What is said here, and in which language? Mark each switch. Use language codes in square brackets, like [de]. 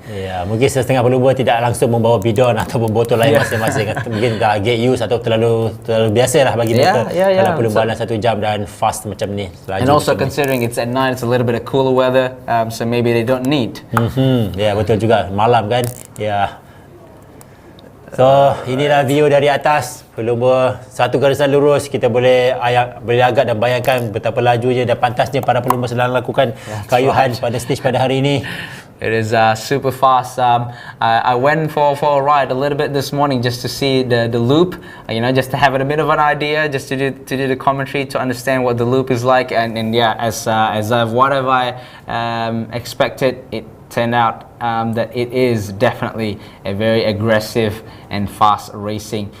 [ms] Ya, mungkin setengah pelumba tidak langsung membawa bidon ataupun botol lain masing-masing. Mungkin dah [en] get used [ms] atau terlalu biasa lah bagi mereka dalam perlumbaan 1 jam dan fast macam ni. [en] And also considering it's at night, it's a little bit of cooler weather, so maybe they don't need. [ms] Ya, betul juga, malam kan. Ya. So inilah view dari atas pelumba satu garisan lurus. Kita boleh agak dan bayangkan betapa lajunya dan pantasnya para pelumba sedang lakukan kayuhan pada stage pada hari ini. [en] It is super fast. I went for a ride a little bit this morning just to see the loop, just to have a bit of an idea, just to do the commentary, to understand what the loop is like. And yeah, as what have I expected, it turned out that it is definitely a very aggressive and fast racing.